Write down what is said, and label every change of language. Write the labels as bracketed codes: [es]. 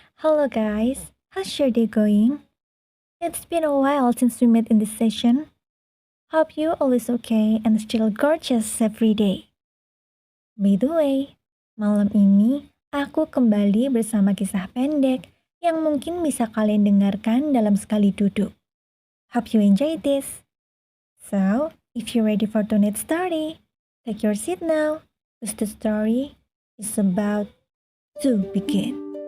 [en] Hello guys, how's your day going? It's been a while since we met in this session. Hope you always okay and still gorgeous every day. By the way, [id] malam ini aku kembali bersama kisah pendek yang mungkin bisa kalian dengarkan dalam sekali duduk. [en] Hope you enjoy this. So, if you're ready for tonight's story, take your seat now, because the story is about to begin.